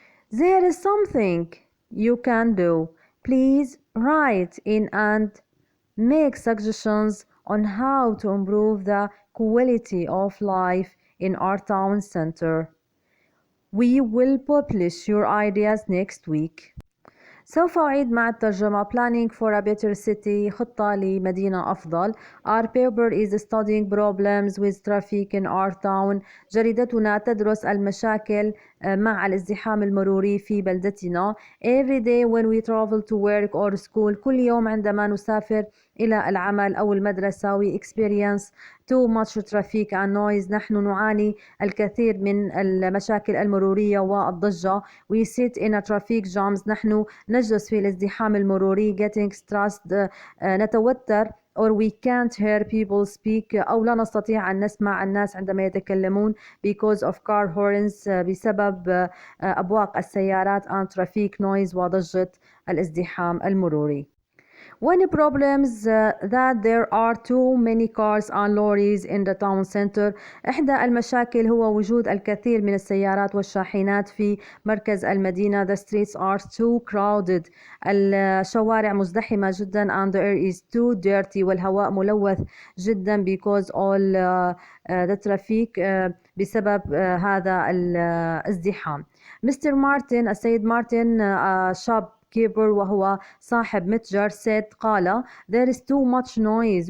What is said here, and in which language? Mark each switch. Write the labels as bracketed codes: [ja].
[en] There is something you can do. Please write in and make suggestions on how to improve the quality of life in our town center. We will publish your ideas next week." [ar] سوف أعيد مع الترجمة. [en] Planning for a better city. [ar] خطة لمدينة أفضل. [en] Our paper is studying problems with traffic in our town. [ar] جريدتنا تدرس المشاكل مع الازدحام المروري في بلدتنا. [en] Every day when we travel to work or school. [ar] كل يوم عندما نسافر إلى العمل أو المدرسة. [en] We experience too much traffic and noise. [ar] نحن نعاني الكثير من المشاكل المرورية والضجة. [en] We sit in a traffic jams. [ar] نحن نجلس في الازدحام المروري. [en] Getting stressed. [ar] نتوتر. [en] Or we can't hear people speak. [ar] أو لا نستطيع أن نسمع الناس عندما يتكلمون [en] because of car horns. [ar] بسبب أبواق السيارات [en] and traffic noise [ar] وضجة الازدحام المروري. [en] One problem is that there are too many cars and lorries in the town center. [ar] إحدى المشاكل هو وجود الكثير من السيارات والشاحنات في مركز المدينة. [en] The streets are too crowded. [ar] الشوارع مزدحمة جدا [en] and the air is too dirty. [ar] والهواء ملوث جدا [en] because all the traffic [ar] بسبب هذا الازدحام. مستر مارتن السيد مارتن شاب كيبر وهو صاحب متجر قال [en] there is too much noise.